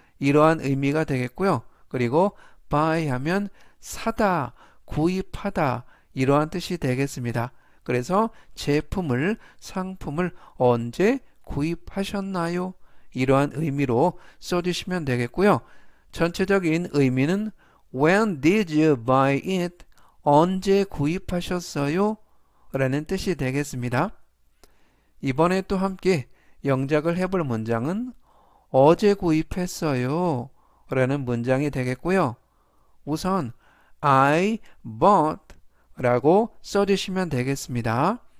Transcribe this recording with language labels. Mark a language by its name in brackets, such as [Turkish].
[Korean] 이러한 의미가 되겠고요. 그리고 buy 하면 사다, 구입하다 이러한 뜻이 되겠습니다. 그래서 제품을, 상품을 언제 구입하셨나요? 이러한 의미로 써주시면 되겠고요. 전체적인 의미는 [English] When did you buy it? [Korean] 언제 구입하셨어요? 라는 뜻이 되겠습니다. 이번에 또 함께 영작을 해볼 문장은 어제 구입했어요 라는 문장이 되겠고요. 우선 [English] I bought [Korean] 라고 써주시면 되겠습니다.